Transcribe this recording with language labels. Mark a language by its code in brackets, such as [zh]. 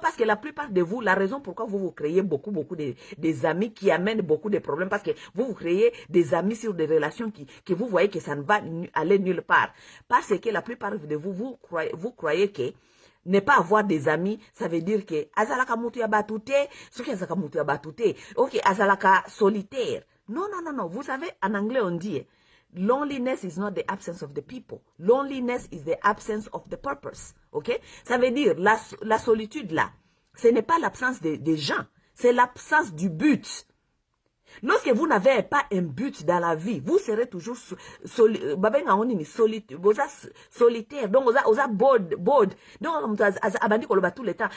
[fr] Parce que la plupart de vous, la raison pourquoi vous créez beaucoup des amis qui amènent beaucoup de problèmes, parce que vous créez des amis sur des relations que vous voyez que ça ne va aller nulle part. Parce que la plupart de vous croyez que ne pas avoir des amis, ça veut dire que [ln] azalaka mutu ya batute, soki azalaka mutu ya batute, ok, azalaka solitaire. [fr] Non. Vous savez, en anglais on dit, [en] Loneliness is not the absence of the people. Loneliness is the absence of the purpose. OK? [fr] Ça veut dire, la solitude là, ce n'est pas l'absence des gens, c'est l'absence du but. Lorsque vous n'avez pas un but dans la vie, vous serez toujours solitaire. Donc, vous avez bored. Donc, tout le temps.